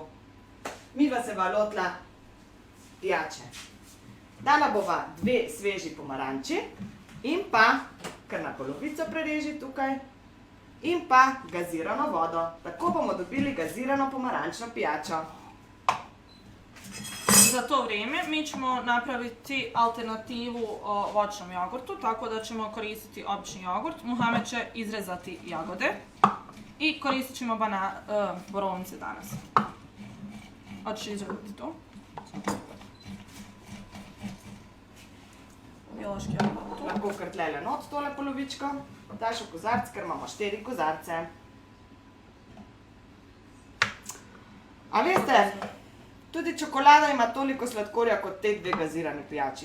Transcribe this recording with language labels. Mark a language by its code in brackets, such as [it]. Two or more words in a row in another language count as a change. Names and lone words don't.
[sl] Midva se bova lotila pijače. Dala bova 2 sveži pomaranči in pa, kar na polovico prereži tukaj, in pa gazirano vodo. Tako bomo dobili gazirano pomarančno pijačo. [bs] Za to vrijeme mi ćemo napraviti alternativu voćnom jogurtu, tako da ćemo koristiti obični jogurt. Mohamed će izrezati jagode i koristit ćemo borovnice danas. Hoćeš izrezati to? Biološki jogurt tu. [sl] Lahko kar tlele not tole polovičko. Daš v kozarc, ker imamo 4 kozarce. A veste, tudi čokolada ima toliko sladkorja kot te 2 gazirani pijači.